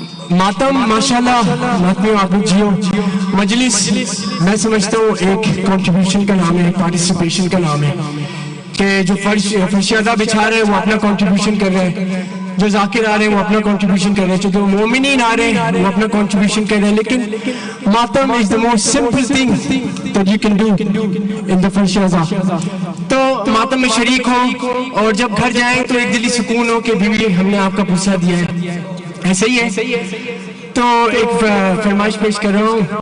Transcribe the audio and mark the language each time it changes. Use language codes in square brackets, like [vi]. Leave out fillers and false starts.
[ur] ماتم ماشاءاللہ ماتمیوں آپ لوگ جیو. مجلس میں سمجھتا ہوں ایک کنٹریبیوشن کا نام ہے, پارٹیسپیشن کا نام ہے کہ جو فرش ادا بچھا رہے ہیں وہ اپنا کنٹریبیوشن کر رہے ہیں, جو ذاکر آ رہے ہیں وہ اپنا کنٹریبیوشن کر رہے ہیں, چونکہ وہ مومنین آ رہے ہیں وہ اپنا کنٹریبیوشن کر رہے ہیں. [en] لیکن ماتم is the most simple thing that you can do in the فرش ادا. [ur] تو ماتم میں شریک ہو اور جب گھر جائیں تو ایک دلی سکون ہو کہ بیوی ہم نے آپ کا پوچھا دیا ہے. ایسا ہی ہے. تو ایک فرمائش پیش کر رہا ہوں.